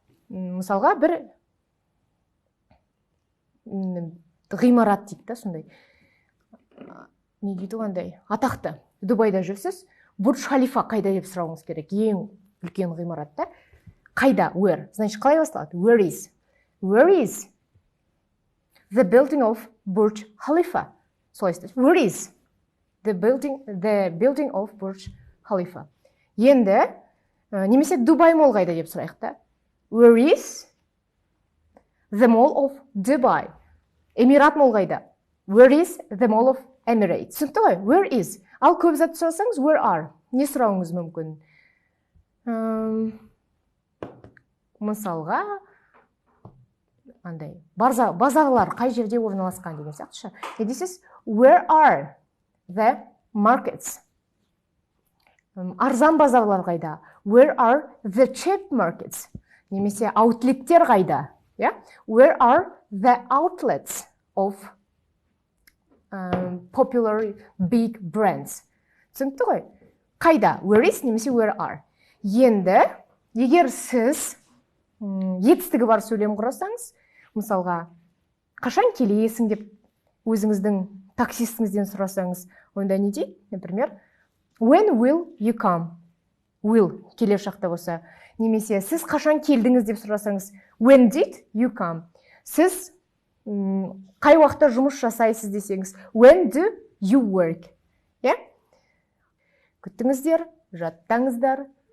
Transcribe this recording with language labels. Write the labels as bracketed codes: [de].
[kk] Мысалға бір ғимарат дейді да, сондай. Не дейді қандай? Атақты. Дубайда жүрсіз, Бурдж Халифа қайда деп сұрауыңыз керек. Ең үлкен ғимаратта. Қайда? Where? Значит, қалай басталады? [en] Where is? Where is the building of Burj Khalifa? [kk] Солай істейді. [en] Where is the building of Burj Khalifa? [kk] Енді немесе Дубай мол қайда деп сұрайық та. [en] Where is the mall of Dubai? [kk] Эмират мол қайда? [en] Where is the mall of Emirates? [kk] Түсінікті ғой? [en] Where is? [kk] Ал көп зат сұрасаңыз, [en] where are? [kk] Не сұрауыңыз мүмкін? Мысалға, андай, базарлар қай жерде орналасқан деген сияқты. Дейсіз, [en] where are the markets? [kk] Арзан базарлар қайда? [en] Where are the cheap markets? [kk] Немесе аутлеттер қайда? [en] Where are the outlets of popular big brands? [kk] Түсінікті ғой? Қайда? [en] Where is немесе where are? [kk] Енді, егер сіз етістігі бар сөйлем құрасаңыз, мысалға, қашан келесің деп өзіңіздің таксистіңізден сұрасаңыз, онда не дейді? [ru] Например, [en] when will you come? [kk] Will, келер шақта болса. Немесе, сіз қашан келдіңіз деп сұрасаңыз, [en] when did you come? [kk] Сіз қай уақытта жұмыс жасайсыз десеңіз, [en] when do you work? [kk] Күттіңіздер, жаттаңыздар.